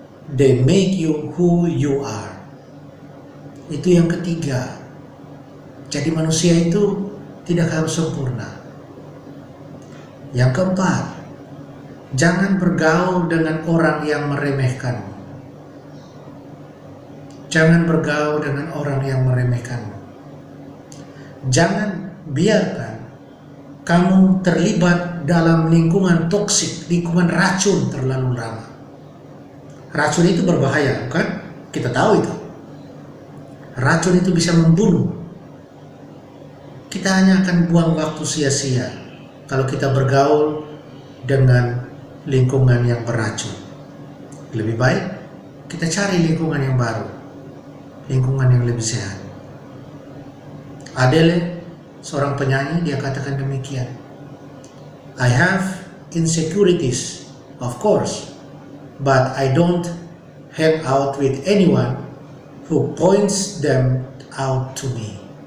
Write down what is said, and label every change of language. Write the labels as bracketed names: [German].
[English] They make you who you are." [Indonesian] Itu yang ketiga. Jadi manusia itu tidak harus sempurna. Yang keempat, jangan bergaul dengan orang yang meremehkanmu. Jangan bergaul dengan orang yang meremehkanmu. Jangan biarkan kamu terlibat dalam lingkungan toksik, lingkungan racun terlalu lama. Racun itu berbahaya, bukan? Kita tahu itu. Racun itu bisa membunuh. Kita hanya akan buang waktu sia-sia kalau kita bergaul dengan lingkungan yang beracun. Lebih baik kita cari lingkungan yang baru, lingkungan yang lebih sehat. Adele, seorang penyanyi, dia katakan demikian, [English] "I have insecurities, of course, but I don't hang out with anyone who points them out to me."